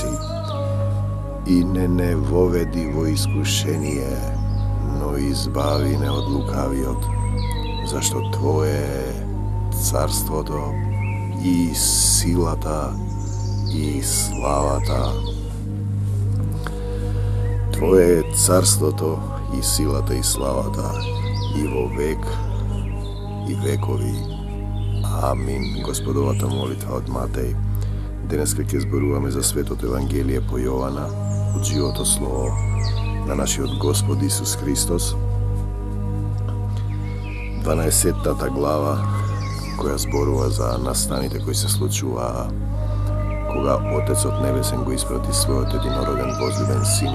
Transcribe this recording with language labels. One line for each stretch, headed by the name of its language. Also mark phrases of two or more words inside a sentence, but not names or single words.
Macedonian: I ne vovedi vo iskušenije, no izbavi ne od lukaviot, zašto Tvoje je carstvo to, i silata, i slavata. Tvoje je carstvo to, i silata, i slavata, i vo vek, i vekovi. Amin. Gospodovата молитва од Матеј. Денеска ќе зборуваме за светото Евангелие по Јована, од живото слово на нашиот Господ Исус Христос. 12-тата глава која зборува за настаните кои се случуваа кога Отецот Небесен го испрати својот единороден возлюбен Син